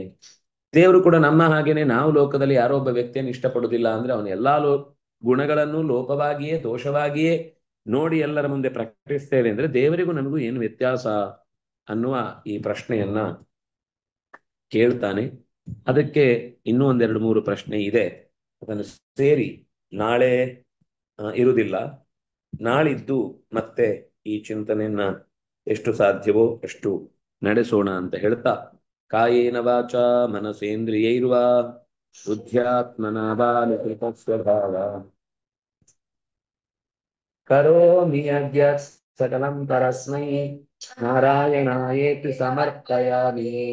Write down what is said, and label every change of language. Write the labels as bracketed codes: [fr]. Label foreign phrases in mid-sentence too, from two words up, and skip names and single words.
[kn] ದೇವರು ಕೂಡ ನಮ್ಮ ಹಾಗೇನೆ, ನಾವು ಲೋಕದಲ್ಲಿ ಯಾರೋ ಒಬ್ಬ ವ್ಯಕ್ತಿಯನ್ನು ಇಷ್ಟಪಡುವುದಿಲ್ಲ ಅಂದ್ರೆ ಅವನ ಎಲ್ಲಾ ಗುಣಗಳನ್ನು ಲೋಪವಾಗಿಯೇ, ದೋಷವಾಗಿಯೇ ನೋಡಿ ಎಲ್ಲರ ಮುಂದೆ ಪ್ರಕಟಿಸ್ತೇವೆ ಅಂದ್ರೆ ದೇವರಿಗೂ ನಮಗೂ ಏನು ವ್ಯತ್ಯಾಸ ಅನ್ನುವ ಈ ಪ್ರಶ್ನೆಯನ್ನ ಕೇಳ್ತಾನೆ. ಅದಕ್ಕೆ ಇನ್ನೂ ಒಂದೆರಡು ಮೂರು ಪ್ರಶ್ನೆ ಇದೆ, ಅದನ್ನು ಸೇರಿ ನಾಳೆ ಇರುವುದಿಲ್ಲ, ನಾಳಿದ್ದು ಮತ್ತೆ ಈ ಚಿಂತನೆಯನ್ನ ಎಷ್ಟು ಸಾಧ್ಯವೋ ಅಷ್ಟು ನಡೆಸೋಣ ಅಂತ ಹೇಳ್ತಾ, [sa] ಕಾಯೇನ ವಾಚ ಮನಸೇಂದ್ರಿಯೈರ್ವಾ ಬುದ್ಧ್ಯಾತ್ಮನಾ ವಾ ನಿಕೃತ ಸ್ವಭಾವ ಕರೋಮಿ ಯದ್ಯತ್ ಸಕಲಂ ಪರಸ್ಮೈ ನಾರಾಯಣಾಯೇತಿ ಸಮರ್ಪಯಾಮಿ.